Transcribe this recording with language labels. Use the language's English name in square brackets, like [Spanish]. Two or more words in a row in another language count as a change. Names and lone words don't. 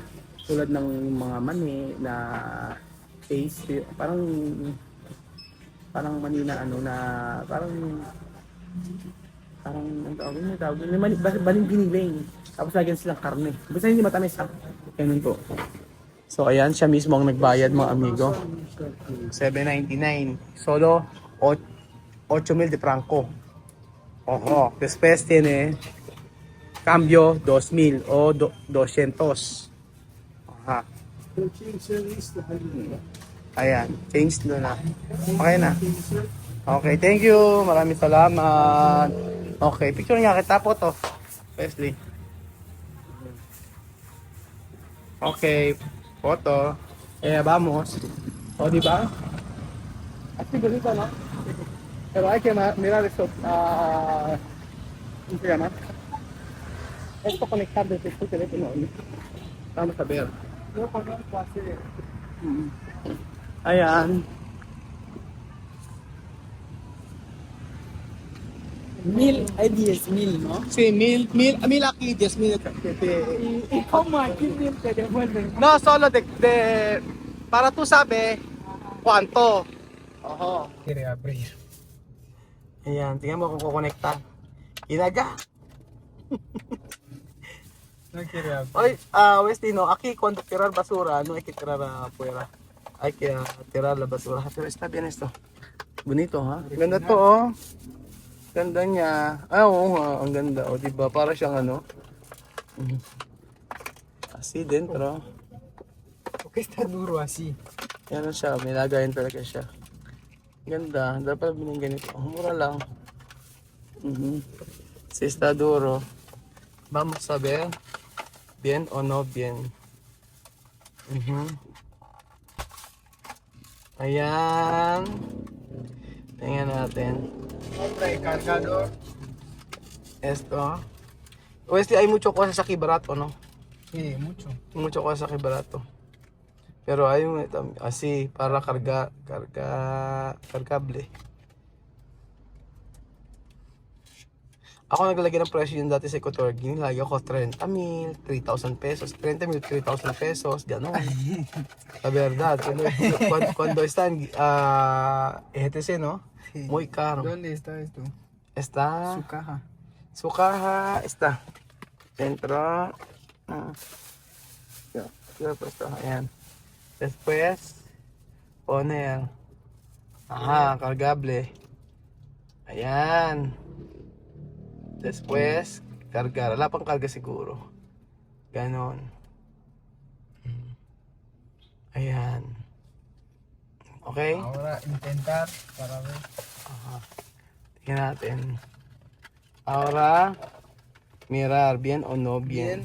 [Filipino] Tulad ng mga mani na taste, parang mani na parang ang tawag yun, baling biniling. Tapos lagyan silang karne. Basta hindi matamis ha. Ganun po. So ayan, siya mismo ang nagbayad mga amigo. [Spanish] 7.99. Solo 8,000 de franco. Ojo. Después tiene cambio 2,000 o 200. [Filipino] Aha. Ayan, change na. Okay na. [English] Okay, thank you. [Filipino] Maraming salamat. Okay, picture nga kita po to. Wesley. Okay, foto. [Spanish] Vamos. [Filipino] O, di ba? [Spanish] Así bonito, ¿no? Pero hay que mirar esto. ¿Cómo se llama? Esto conectar desde tu teléfono. Vamos a ver. [Filipino] Ayan. 1000 ay 10,000, [Spanish] ¿no? Sí, mil aquí, 10,000. ¿Y cómo aquí 1000 te devuelven? No, solo para tú saber cuánto. Ojo. Quiere abrir. [Filipino] Ayan, tingnan mo kung kukonekta. Inaga. [Spanish] No quiere abrir. Oye, Wesley, no, aquí cuando tirar basura, no hay que tirar afuera. Hay que tirar la basura. Pero está bien esto. Bonito, ha? [Filipino] Ganda to, oh. Ganda niya. Oo nga, ang ganda. O, diba? Para siyang ano. [Spanish] Así dentro. ¿Por qué está duro así? [Filipino] Yan siya, may lagayan talaga siya. Ganda, dapat bilang ganito. Mura lang. [Spanish] Si está duro. Vamos a ver bien o no bien. [Filipino] Ayan. Tingnan natin. [Spanish] Trae cargador. Esto. Pues hay mucho cosas aquí barato, ¿no? Sí, mucho. Mucho cosas aquí barato. Pero hay un así para cargable. [Filipino] Ako naglagay ng presyo yung dati sa Ecotorg. Nilagay ako 30,000, 3,000 pesos. 30,000, 3,000 pesos. Gano'n. [Spanish] La verdad. Cuando están ETC, ¿no? Sí. Muy caro. ¿Dónde está esto? Está... Su caja. Su caja está dentro. Yo puesto, ayan. Después, poner. Ajá, cargable. Ayan. Después, cargar. [Filipino] Wala pang karga siguro. Ganon. Ayan. Okay? [Spanish] Ahora intentar para ver. Ajá. [Filipino] Tingnan natin. [Spanish] Ahora, mirar bien o no bien.